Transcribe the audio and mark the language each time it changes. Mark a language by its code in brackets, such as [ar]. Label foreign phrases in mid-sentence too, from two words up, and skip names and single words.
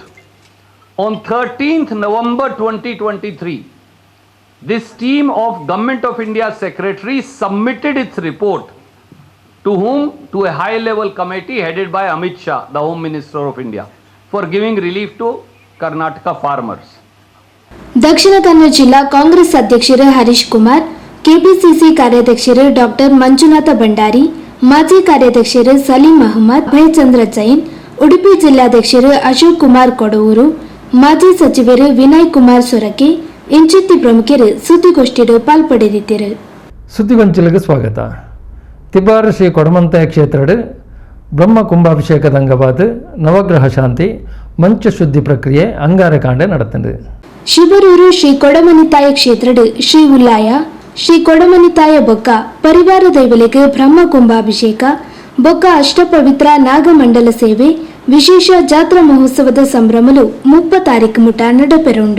[en] On 13th November 2023, this team of Government of India secretaries submitted its report to whom? To a high-level committee headed by Amit Shah, the Home Minister of India, for giving relief to Karnataka farmers. [kn] ದಕ್ಷಿಣ ಕನ್ನಡ ಜಿಲ್ಲಾ ಕಾಂಗ್ರೆಸ್ ಅಧ್ಯಕ್ಷರು ಹರೀಶ್ ಕುಮಾರ್, ಕೆಪಿಸಿಸಿ ಕಾರ್ಯಾಧ್ಯಕ್ಷರು ಡಾಕ್ಟರ್ ಮಂಜುನಾಥ ಭಂಡಾರಿ, ಮಾಜಿ ಕಾರ್ಯಾಧ್ಯಕ್ಷರು ಸಲೀಂ ಅಹಮದ್, ಭಯಚಂದ್ರ ಜೈನ್, ಉಡುಪಿ ಜಿಲ್ಲಾಧ್ಯಕ್ಷರು ಅಶೋಕ್ ಕುಮಾರ್ ಕೊಡವೂರು, ಮಾಜಿ ಸಚಿವರು ವಿನಯ್ ಕುಮಾರ್ ಸೊರಕೆ, ಇಂಚಿತ್ತಿ ಪ್ರಮುಖರು ಸುದ್ದಿಗೋಷ್ಠಿಯಲ್ಲಿ ಪಾಲ್ಪಡೆದಿದ್ದರು. ಸುದ್ದಿಗೊಂಚಲಿಗೆ ಸ್ವಾಗತ. [tcy] ತಿಬ್ಬಾರ ಶ್ರೀ ಕೊಡಮಂತಾಯ ಕ್ಷೇತ್ರಡ್ ಬ್ರಹ್ಮ ಕುಂಭಾಭಿಷೇಕದ ಅಂಗವಾದ ನವಗ್ರಹ ಶಾಂತಿ ಮಂಚ ಶುದ್ಧಿ ಪ್ರಕ್ರಿಯೆ ಅಂಗಾರಕಾಂಡೆ ನಡೆತಂಡು. ಶಿಬರೂರು ಶ್ರೀ ಕೊಡಮನಿತಾಯ ಕ್ಷೇತ್ರಡ್ ಶ್ರೀ ಉಲ್ಲಾಯ ಶ್ರೀ ಕೊಡಮನಿತಾಯ ಬೊಕ್ಕ ಪರಿವಾರ ದೈವಲಿಗೆ ಬ್ರಹ್ಮ ಕುಂಭಾಭಿಷೇಕ ಬೊಕ್ಕ ಅಷ್ಟಪವಿತ್ರ ನಾಗಮಂಡಲ ಸೇವೆ ವಿಶೇಷ ಜಾತ್ರಾ ಮಹೋತ್ಸವದ ಸಂಭ್ರಮಲು 30 ತಾರೀಕು ಮುಟ ನಡಪೆರುಂಡು.